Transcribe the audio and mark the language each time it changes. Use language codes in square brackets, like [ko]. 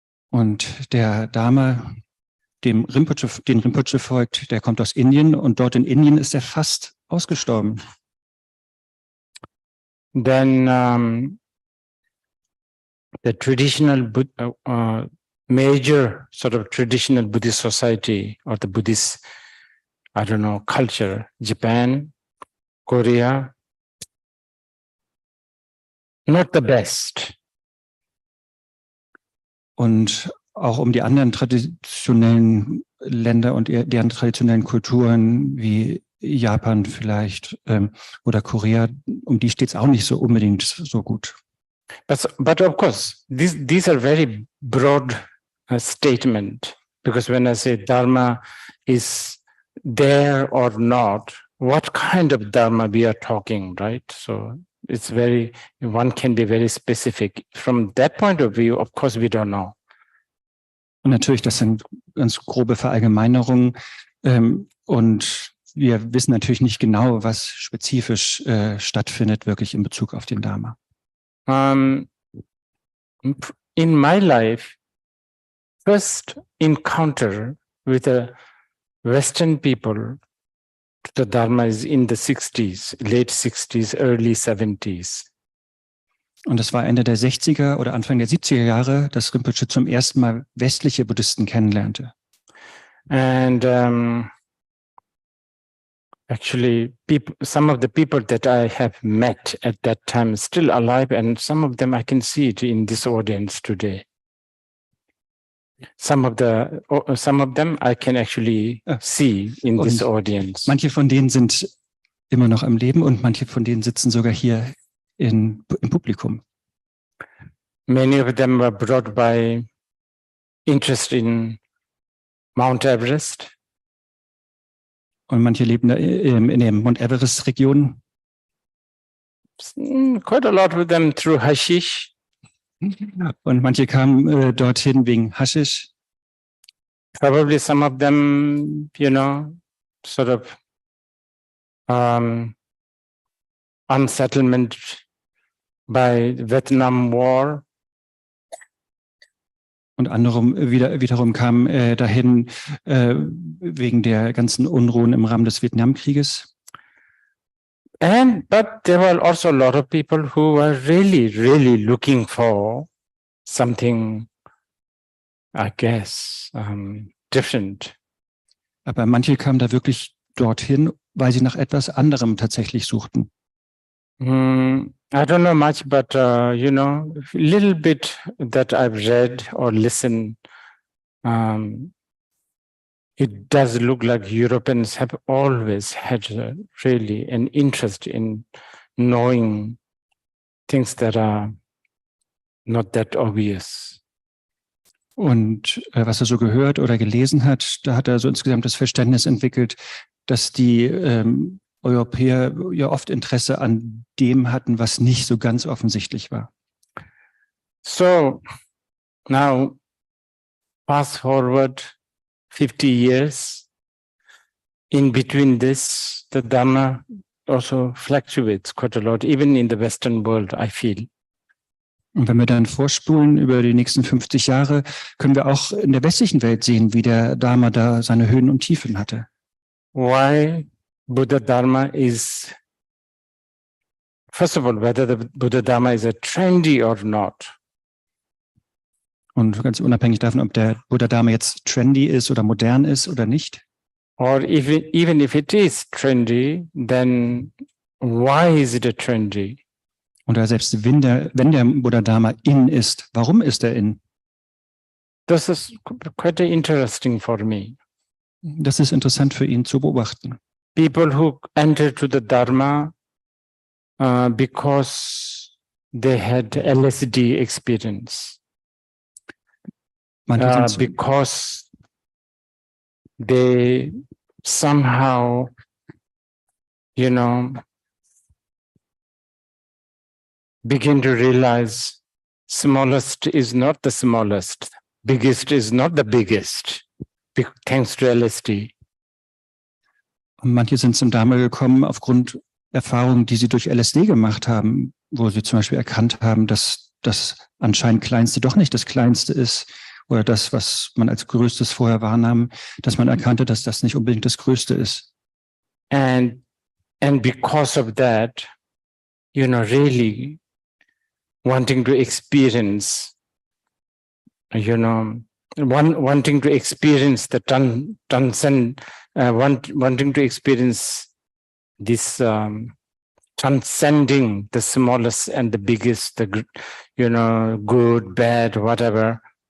[de] Und der Dharma, den Rinpoche folgt, der kommt aus Indien und dort in Indien ist er fast ausgestorben. [en] Then the traditional major sort of traditional Buddhist society or the Buddhist, culture, Japan, Korea, not the best. [de] Und auch um die anderen traditionellen Länder und deren traditionellen Kulturen wie Japan vielleicht oder Korea, um die steht es auch nicht so unbedingt so gut. [en] But of course, these are very broad statement, because when I say Dharma is there or not, what kind of Dharma we are talking, right? So it's one can be very specific. From that point of view, of course, we don't know. [de] Und natürlich, das sind ganz grobe Verallgemeinerungen. Und wir wissen natürlich nicht genau, was spezifisch stattfindet, wirklich in Bezug auf den Dharma. [en] In my life, first encounter with the Western people, the Dharma is in the 60s, late 60s, early 70s. [de] Und das war Ende der 60er oder Anfang der 70er Jahre, dass Rinpoche zum ersten Mal westliche Buddhisten kennenlernte. [en] And actually, some of the people that I have met at that time still alive, and some of them I can see it in this audience today. Some of them I can actually see in this audience. [de] Manche von denen sind immer noch am Leben und manche von denen sitzen sogar hier im Publikum. [en] Many of them were brought by interest in Mount Everest. [de] Und manche leben in der Mount Everest-Region. [en] Quite a lot of them through hashish. [de] Und manche kamen dorthin wegen Haschisch. [en] Probably some of them, sort of unsettlement by Vietnam War. [de] Und andere wiederum kamen dahin wegen der ganzen Unruhen im Rahmen des Vietnamkrieges. [en] But there were also a lot of people who were really, really looking for something, I guess, different. [de] Aber manche kamen da wirklich dorthin, weil sie nach etwas anderem tatsächlich suchten. [en] I don't know much, but little bit that I've read or listened, it does look like Europeans have always had really an interest in knowing things that are not that obvious. [de] Und was er so gehört oder gelesen hat, da hat er so insgesamt das Verständnis entwickelt, dass die Europäer ja oft Interesse an dem hatten, was nicht so ganz offensichtlich war. [en] So now, fast forward 50 years, in between this, the Dharma also fluctuates quite a lot, even in the Western world, I feel. [de] Und wenn wir dann vorspulen über die nächsten 50 Jahre, können wir auch in der westlichen Welt sehen, wie der Dharma da seine Höhen und Tiefen hatte. [en] Why Buddha Dharma is, first of all, whether the Buddha Dharma is a trendy or not. [de] Und ganz unabhängig davon, ob der Buddha Dharma jetzt trendy ist oder modern ist oder nicht. [en] Or even if it is trendy, then why is it a trendy? [de] Oder selbst wenn der Buddha Dharma in ist, warum ist er in? [en] This is quite interesting for me. [de] Das ist interessant für ihn zu beobachten. [en] People who enter to the Dharma because they had LSD experience, because they somehow, begin to realize smallest is not the smallest, biggest is not the biggest, thanks to LSD. [de] Und manche sind zum Dharma gekommen aufgrund Erfahrungen, die sie durch LSD gemacht haben, wo sie zum Beispiel erkannt haben, dass das anscheinend Kleinste doch nicht das Kleinste ist oder das, was man als Größtes vorher wahrnahm, dass man erkannte, dass das nicht unbedingt das Größte ist. [en] And because of that, really wanting to experience, wanting to experience the transcend, wanting to experience this transcending the smallest and the biggest, the good, bad, whatever.